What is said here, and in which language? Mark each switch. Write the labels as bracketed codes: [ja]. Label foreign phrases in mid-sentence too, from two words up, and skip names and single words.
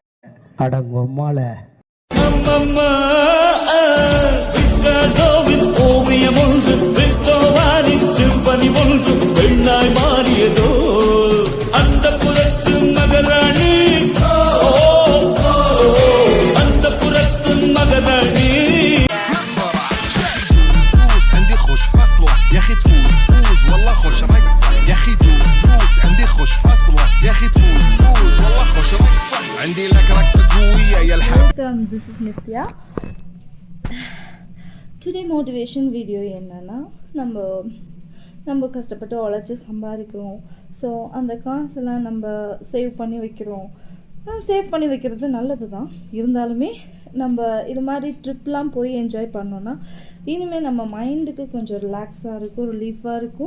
[ta] அடங்கொம்மால ஓவியம் ஒன்று சிம்பனி ஒன்று பெண்ணாய் மாறியதோ அந்த புறத்து மகராணி, அந்த புறத்து மகராணி. [ar] عندي خوش فصلة يا اخي تفوز والله خوش رقصة يا اخي دوس عندي خوش فصلة يا اخي تفوز والله خوش رقصة عندي لك رقصة قوية يا الحب. [en] Welcome, this is Nitya. today motivation video [ta] என்னென்னா நம்ம கஷ்டப்பட்டு உழைச்சி சம்பாதிக்கிறோம். ஸோ அந்த காசெல்லாம் நம்ம சேவ் பண்ணி வைக்கிறோம். சேவ் பண்ணி வைக்கிறது நல்லது தான். இருந்தாலுமே நம்ம இது மாதிரி ட்ரிப்லாம் போய் என்ஜாய் பண்ணோன்னா இனிமேல் நம்ம மைண்டுக்கு கொஞ்சம் ரிலாக்ஸாக இருக்கும், ரிலீஃபாக இருக்கும்.